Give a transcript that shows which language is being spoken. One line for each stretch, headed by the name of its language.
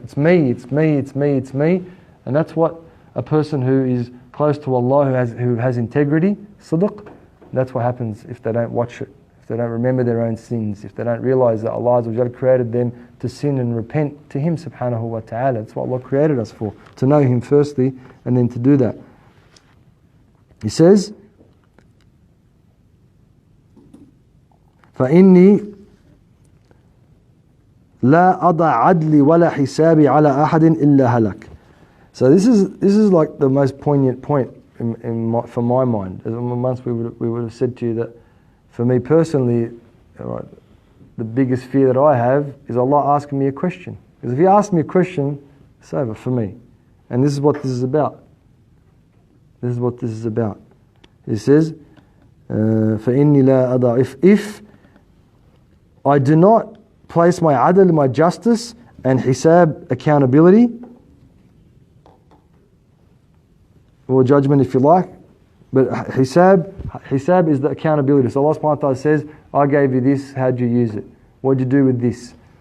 English: It's me, it's me, it's me, it's me. And that's what a person who is close to Allah, who has integrity, sidq, that's what happens if they don't watch it, if they don't remember their own sins, if they don't realize that Allah Azza wa Jalla created them to sin and repent to Him subhanahu wa ta'ala. That's what Allah created us for, to know Him firstly and then to do that. He says,
Arabic: فَإِنِّي لَا أَضَعْ عَدْلِي وَلَا حِسَابِي عَلَى أَحَدٍ إِلَّا هَلَكَ.
English: So this is like the most poignant point for my mind. Once we would have said to you that, for me personally, right, the biggest fear that I have is Allah asking me a question. Because if He asks me a question, it's over for me. And this is what this is about. This is what this is about. He says,
Arabic: فَإِنِّي لَا أَضَعْ.
English: If I do not place my adl, my justice, and hisab, accountability, or judgment if you like, but hisab is the accountability. So Allah subhanahu wa ta'ala says, I gave you this, how'd you use it? What'd you do with this?